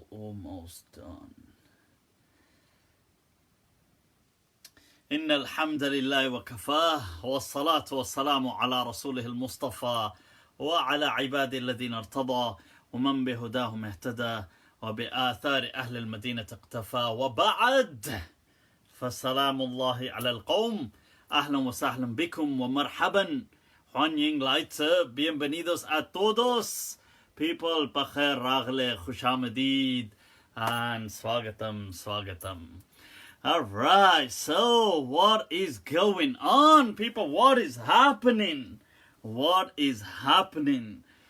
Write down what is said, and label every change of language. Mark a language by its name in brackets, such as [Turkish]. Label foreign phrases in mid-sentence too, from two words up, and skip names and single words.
[English] Almost done. [Arabic] إن الحمد لله وكفاه والصلاة والسلام على رسوله المصطفى وعلى عباده الذين ارتضى ومن بهداهم اهتدى وبآثار أهل المدينة اقتفى وبعد فسلام الله على القوم أهلا وسهلا بكم ومرحبا Huanying Layth, [Spanish] bienvenidos a todos. [English] People, Bakhair Ragle, Khushamadid, and Swagatam, Swagatam. Alright, so what is going on, people? What is happening? What is happening?